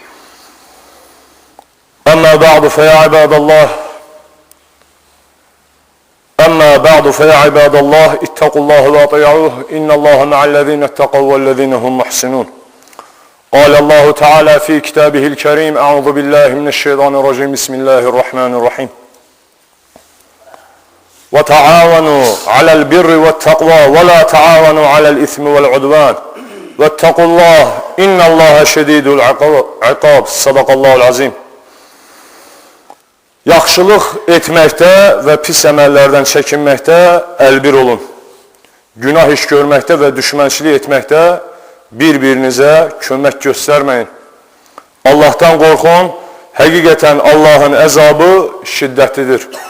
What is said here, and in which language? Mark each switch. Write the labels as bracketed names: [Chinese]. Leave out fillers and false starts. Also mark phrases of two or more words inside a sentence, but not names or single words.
[Arabic] أما بعد فيا عباد الله اتقوا الله وأطيعوه إن الله مع الذين اتقوا والذين هم محسنون قال الله تعالى في كتابه الكريم أعوذ بالله من الشيطان الرجيم بسم الله الرحمن الرحيم وتعاونوا على البر والتقوى ولا تعاونوا على الإثم والعدوان واتقوا الله إن الله شديد العقاب صدق الله العظيم. [Azerbaijani] Yaxşılıq etməkdə və pis əməllərdən çəkinməkdə əlbir olun. Günah iş görməkdə və düşmənçilik etməkdə bir-birinizə kömək göstərməyin. Allahdan qorxun, həqiqətən Allahın əzabı şiddətlidir.